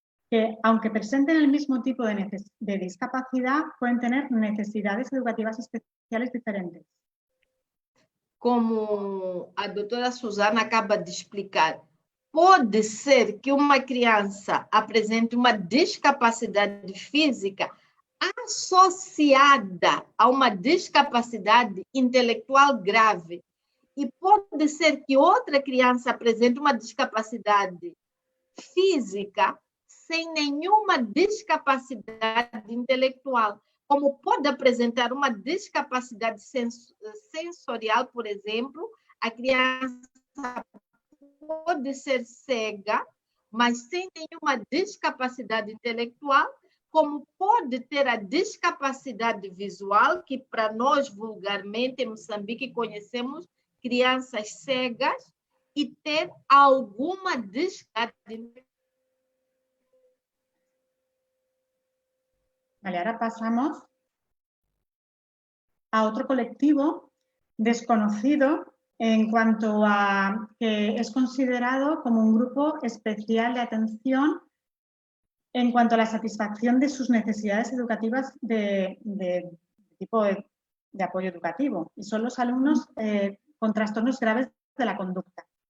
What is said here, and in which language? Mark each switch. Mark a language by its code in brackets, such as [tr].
[es] que aunque presenten el mismo tipo de discapacidad, pueden tener necesidades educativas especiales diferentes. [pt] Como a doutora Suzana acaba de explicar, pode ser que uma criança apresente uma discapacidade física associada a uma discapacidade intelectual grave. E pode ser que outra criança apresente uma discapacidade física sem nenhuma discapacidade intelectual. Como pode apresentar uma discapacidade sensorial, por exemplo, a criança pode ser cega, mas sem nenhuma discapacidade intelectual, como pode ter a discapacidade visual, que para nós, vulgarmente, em Moçambique, conhecemos crianças cegas, e ter alguma discapacidade. [es] Vale, ahora pasamos a otro colectivo desconocido en cuanto a que es considerado como un grupo especial de atención en cuanto a la satisfacción de sus necesidades educativas de tipo de apoyo educativo, y son los alumnos con trastornos graves de la conducta.